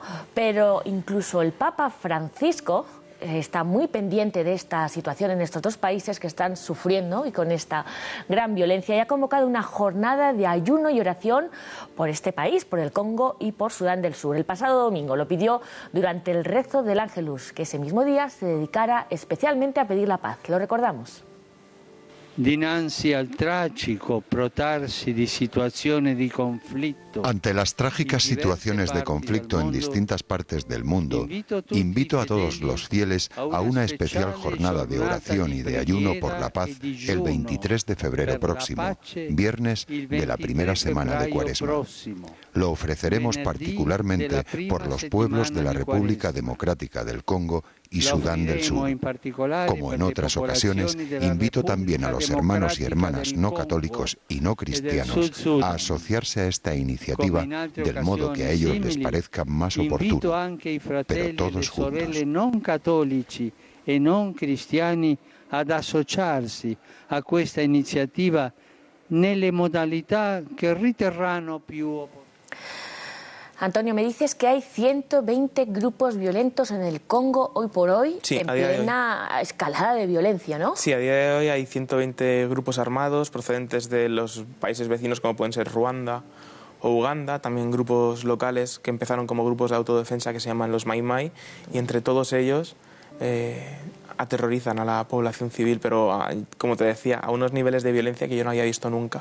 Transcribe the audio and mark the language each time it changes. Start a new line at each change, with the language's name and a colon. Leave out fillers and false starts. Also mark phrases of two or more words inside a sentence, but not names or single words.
Spanish: Pero incluso el Papa Francisco está muy pendiente de esta situación en estos 2 países que están sufriendo y con esta gran violencia, y ha convocado una jornada de ayuno y oración por este país, por el Congo y por Sudán del Sur. El pasado domingo lo pidió durante el rezo del Ángelus, que ese mismo día se dedicara especialmente a pedir la paz. Lo recordamos.
Italian: Dinanzi al trágico protarsi di situazioni di conflitto.
Spanish: Ante las trágicas situaciones de conflicto en distintas partes del mundo, invito a todos los fieles a una especial jornada de oración y de ayuno por la paz el 23 de febrero próximo, viernes de la primera semana de Cuaresma. Lo ofreceremos particularmente por los pueblos de la República Democrática del Congo y Sudán del Sur. Como en otras ocasiones, invito también a los hermanos y hermanas no católicos y no cristianos a asociarse a esta iniciativa del modo que a ellos les parezca más oportuno, pero todos juntos.
Italian: Non cattolici e non cristiani ad associarsi a questa iniziativa nelle modalità che riterranno più opportune.
Spanish: Antonio, me dices que hay 120 grupos violentos en el Congo hoy por hoy, sí, en plena escalada de violencia, ¿no? Sí, a día de hoy hay 120 grupos armados procedentes de los países vecinos, como pueden ser Ruanda o Uganda, también grupos locales que empezaron como grupos de autodefensa que se llaman los Mai Mai, y entre todos ellos aterrorizan a la población civil, pero como te decía, a unos niveles de violencia que yo no había visto nunca.